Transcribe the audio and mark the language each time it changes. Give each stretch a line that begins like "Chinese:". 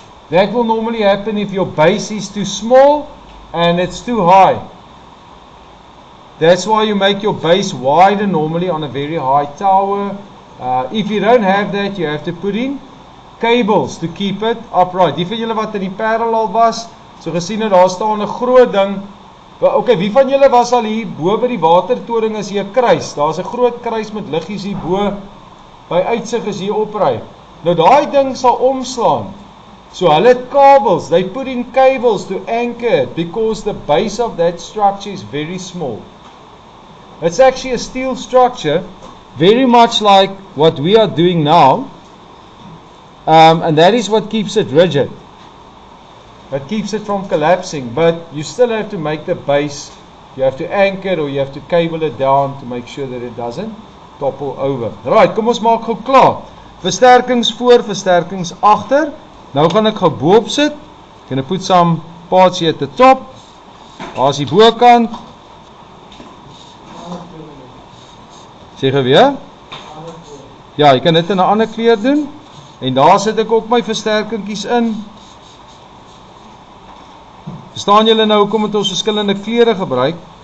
English: That will normally happen if your base is too small and it's too high. That's why you make your base wider normally on a very high tower. If you don't have that, you have to put in cables to keep it upright.
Afrikaans: Die van julle wat in die Parel al was, so gesien het daar staan 'n groot ding. Okay, wie van julle was al hier bo by die watertoring as jy 'n kruis? Daar's 'n groot kruis met liggies hier bo by uitsig as jy opry. Nou daai ding sal omslaan. So hulle het kabels,
English: they put in cables to anchor it because the base of that structure is very small. It's actually a steel structure, very much like what we are doing now, and that is what keeps it rigid. That keeps it from collapsing, but you still have to make the base, you have to anchor it or you have to cable it down to make sure that it doesn't topple over.
Afrikaans: Right, kom ons maak gou klaar. Versterkings voor, versterkings agter. Nou gaan ek gou boop sit.
English: Gonna put some parts here at the top.
Afrikaans: Daar's die bokant. Sê gou weer. Ja, jy kan dit in 'n ander kleur doen. En daar sit ek ook my versterkingkies in. Verstaan julle nou hoekom het ons verskillende kleure gebruik?